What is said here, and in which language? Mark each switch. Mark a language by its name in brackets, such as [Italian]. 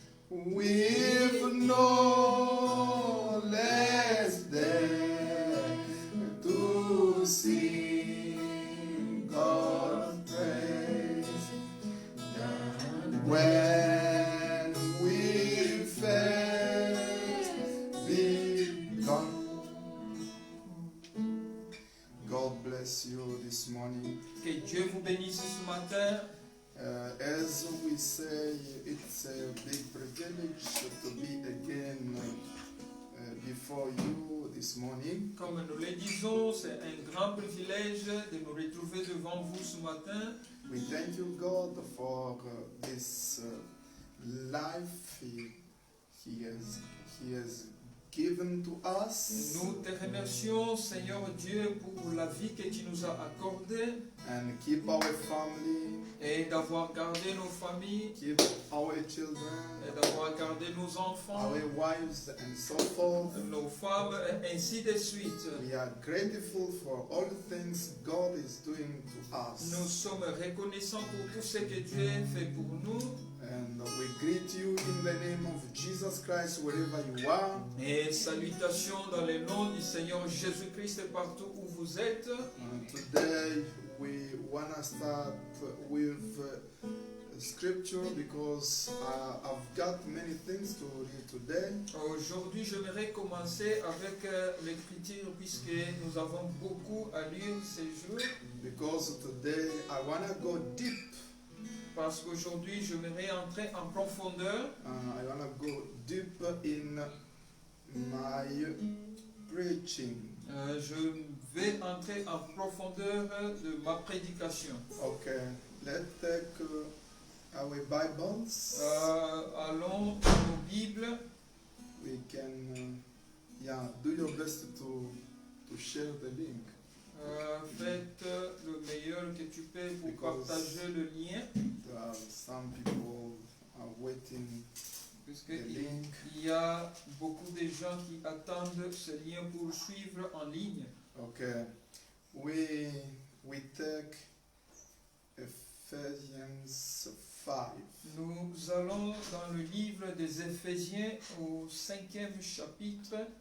[English] With no less than to sing God's praise than when we first begun. God bless you this morning. [French] Que Dieu vous bénisse ce matin. [English] As we say, it's a big privilege to be again before you this morning. [French] Comme nous le disons, c'est un grand privilège de nous retrouver devant vous ce matin. [English] We thank you, God, for this life He has given to us, [French] Nous te remercions, Seigneur Dieu, pour la vie que tu nous as accordée [English] and keep our family, [French] et d'avoir gardé nos familles [English] keep our children, [French] et d'avoir gardé nos enfants, [English] our wives, and so forth. [French] nos femmes, et ainsi de suite. [English] We are grateful for all the things God is doing to us. [French] Nous sommes reconnaissants pour tout ce que Dieu fait pour nous. [English] And we greet you in the name of Jesus Christ wherever you are. [French] Et salutations dans le nom du Seigneur Jésus-Christ partout où vous êtes. [English] Today we want to start with scripture because I've got many things to read today. [French] Aujourd'hui, j'aimerais commencer avec l'écriture puisque nous avons beaucoup à lire ces jours. [English] Because today I want to go deep. [French] Parce qu'aujourd'hui, j'aimerais entrer en profondeur. [English] I want to go deep in my preaching. [French] Je vais entrer en profondeur de ma prédication. [English] Okay, let's take our Bibles. [French] Allons dans nos Bibles. [English] We can, do your best to share the link. [French] Faites le meilleur que tu peux pour [English] Because [French] partager le lien. [English] Some people are waiting. [French] Puisqu'il y a beaucoup de gens qui attendent ce lien pour suivre en ligne. [English] Okay, we take Ephesians 5. [French] Nous allons dans le livre des Éphésiens au 5e chapitre.